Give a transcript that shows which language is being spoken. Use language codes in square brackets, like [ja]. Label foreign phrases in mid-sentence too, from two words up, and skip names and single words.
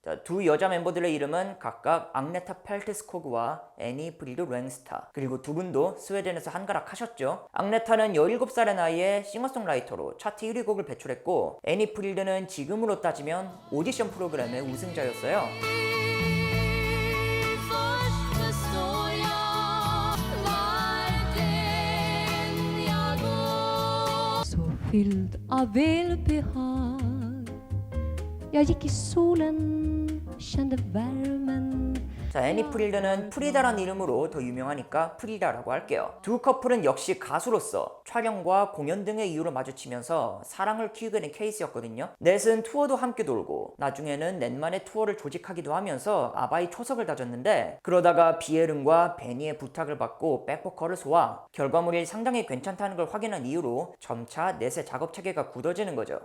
[ko] 자, 두 여자 멤버들의 이름은 각각 앙네타 펠트스코그와 애니 프릴드 랭스타. 그리고 두 분도 스웨덴에서 한가락하셨죠. 앙네타는 17살의 나이에 싱어송라이터로 차트 1위 곡을 배출했고, 애니 프릴드는 지금으로 따지면 오디션 프로그램의 우승자였어요. [sv] Fylld av välbehag. Jag gick i solen, kände värmen. [ko] 자, 애니 프릴드는 프리다라는 이름으로 더 유명하니까 프리다라고 할게요. 두 커플은 역시 가수로서 촬영과 공연 등의 이유로 마주치면서 사랑을 키우게 된 케이스였거든요. 넷은 투어도 함께 돌고 나중에는 넷만의 투어를 조직하기도 하면서 아바의 초석을 다졌는데, 그러다가 비에른과 베니의 부탁을 받고 백보컬을 소화, 결과물이 상당히 괜찮다는 걸 확인한 이후로 점차 넷의 작업 체계가 굳어지는 거죠.